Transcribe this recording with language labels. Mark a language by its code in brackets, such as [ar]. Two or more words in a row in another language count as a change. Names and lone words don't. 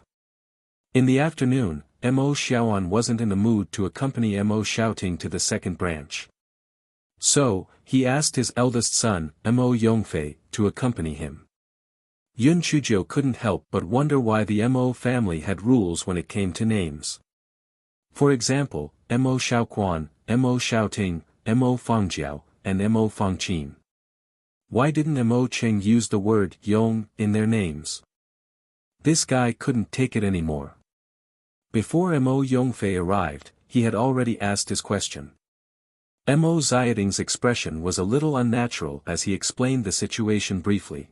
[en] In the afternoon, Mo Xiaoan wasn't in the mood to accompany Mo Xiaoting to the second branch. So, he asked his eldest son, Mo Yongfei, to accompany him. Yun Chujiu couldn't help but wonder why the Mo family had rules when it came to names. For example, Mo Xiaoquan, Mo Xiaoting, Mo Fengjiao, and Mo Fengqin. Why didn't Mo Cheng use the word Yong in their names? This guy couldn't take it anymore. Before Mo Yongfei arrived, he had already asked his question. Mo Xiaoting's expression was a little unnatural as he explained the situation briefly.